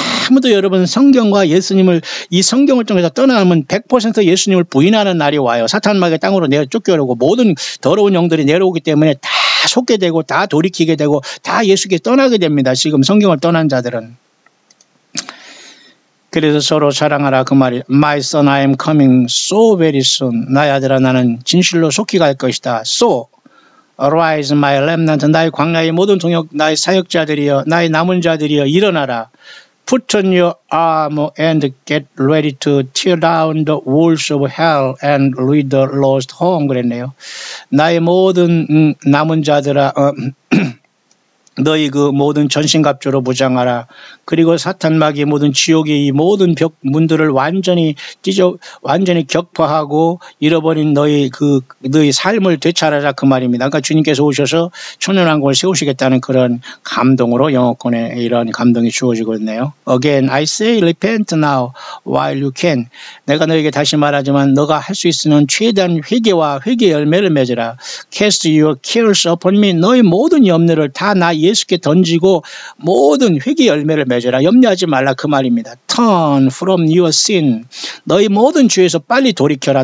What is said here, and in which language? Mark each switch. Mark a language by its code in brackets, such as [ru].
[ko] 아무도 여러분 성경과 예수님을 이 성경을 통해서 떠나면 100% 예수님을 부인하는 날이 와요. 사탄 마귀의 땅으로 내어 쫓겨오고 모든 더러운 영들이 내려오기 때문에 다 속게 되고 다 돌이키게 되고 다 예수께 떠나게 됩니다. 지금 성경을 떠난 자들은. 그래서 서로 사랑하라 그 말이 [en] My son I am coming so very soon. [ko] 나의 아들아 나는 진실로 속히 갈 것이다. [en] So Arise my remnant [ko] 나의 광야의 모든 동역 나의 사역자들이여 나의 남은 자들이여 일어나라. [en] Put on your armor and get ready to tear down the walls of hell and lead the lost home. [ko] 그랬네요. 나의 모든 남은 자들아 너희 그 모든 전신갑주로 무장하라. 그리고 사탄 마귀의 모든 지옥의 이 모든 벽 문들을 완전히 격파하고 잃어버린 너희 삶을 되찾아라 그 말입니다. 그러니까 주님께서 오셔서 천연왕국을 세우시겠다는 그런 감동으로 영어권에 이런 감동이 주어지고 있네요. [en] Again, I say repent now while you can. [ko] 내가 너에게 다시 말하지만 너가 할 수 있는 최대한 회개와 회개의 열매를 맺으라. [en] Cast your cares upon me. [ko] 너희 모든 염려를 다 나 예수께 던지고 모든 회개 열매를 맺어라. 염려하지 말라 그 말입니다. [en] Turn from your sin. [ko] 너희 모든 죄에서 빨리 돌이켜라.